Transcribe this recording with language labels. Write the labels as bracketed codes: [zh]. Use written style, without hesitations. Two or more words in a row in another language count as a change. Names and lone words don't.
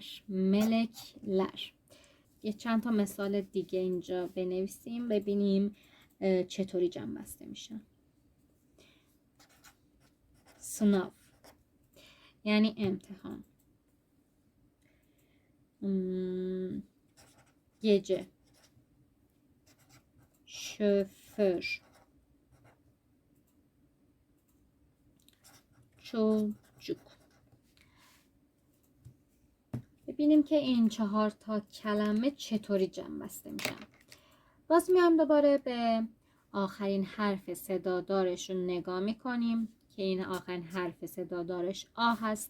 [tr] ملک لر. [fa] یه چند تا مثال دیگه اینجا بنویسیم ببینیم چطوری جمع بسته میشن. سناف یعنی امتحان. [tr] گece şoför çocuk. [fa] ببینیم که این 4 تا کلمه چطوری جمع بسته میشن. باز میام دوباره به آخرین حرف صدادارش رو نگاه میکنیم که این آخرین حرف صدادارش آ هست.